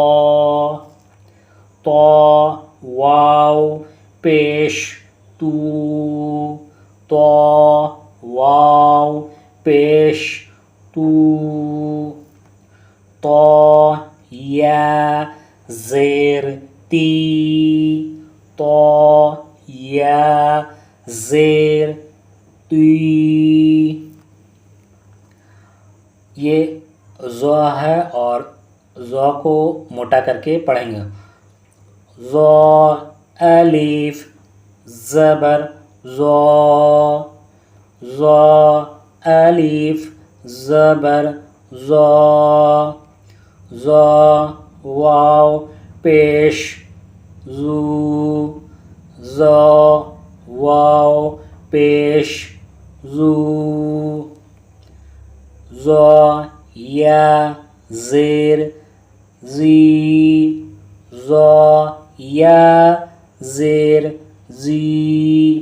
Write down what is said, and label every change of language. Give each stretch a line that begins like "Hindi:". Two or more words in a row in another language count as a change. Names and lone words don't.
Urdu: تو واو پیش تو، تو واو پیش تو، تو یا زیر تی، تو یا زیر تی. یہ زو ہے اور زو کو موٹا کر کے پڑھیں گے. زو الف زبر زو، زو الف زبر زو، زو واو پیش زو، زو واو پیش زو، زو یا زیر زی، زو یا زیر زی.